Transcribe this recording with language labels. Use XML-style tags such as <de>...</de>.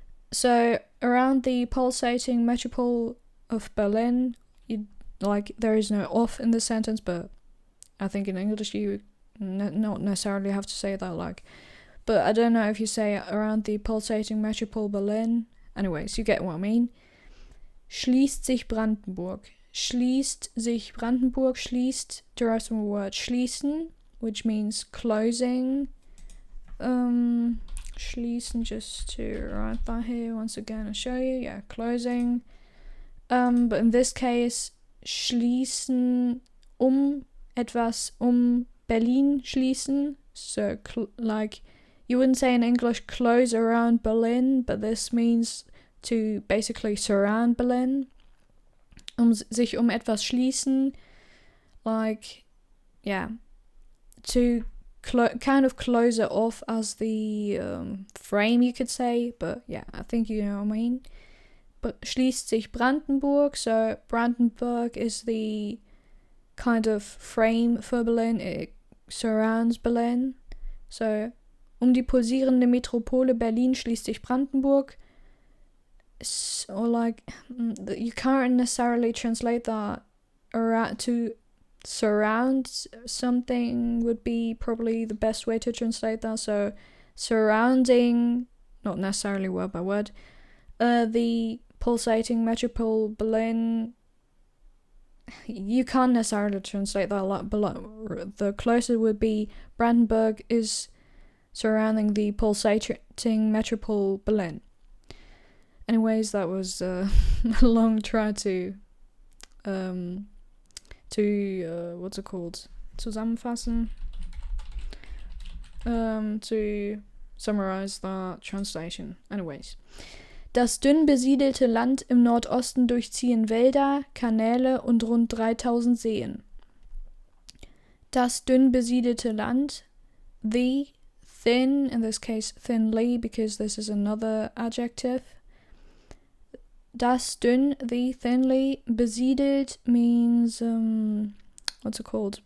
<en>So around the pulsating metropole of Berlin, there is no of in the sentence, but I think in English you not necessarily have to say that but I don't know if you say around the pulsating metropole Berlin. Anyways, you get what I mean.</en> <de>Schließt sich Brandenburg. Schließt sich Brandenburg.</de> <en>Schließt derives from the word schließen, which means closing. Schließen, just to write that here once again and show you. Yeah, closing. But in this case,</en> <de>schließen etwas Berlin schließen.</de> <en>So you wouldn't say in English close around Berlin, but this means to basically surround Berlin.</en> <de>Sich etwas schließen,</de> <en>to kind of close it off as the frame, you could say, but yeah, I think you know what I mean. But</en> <de>schließt sich Brandenburg,</de> <en>so Brandenburg is the kind of frame for Berlin, it surrounds Berlin.</en> <de>So, die pulsierende Metropole Berlin schließt sich Brandenburg.</de> <en>So, you can't necessarily translate that to surround something would be probably the best way to translate that. So, surrounding, not necessarily word by word, the pulsating metropole Berlin, you can't necessarily translate that below. The closer would be Brandenburg is surrounding the pulsating metropole Berlin. Anyways, that was a long try to what's it called?</en> <de>Zusammenfassen.</de> <en>To summarize that translation. Anyways.</en> <de>Das dünn besiedelte Land im Nordosten durchziehen Wälder, Kanäle und rund 3000 Seen. Das dünn besiedelte Land,</de> <en>the thin, in this case thinly, because this is another adjective.</en> <de>Das dünn,</de> <en>the thinly, besiedelt means, what's it called?</en>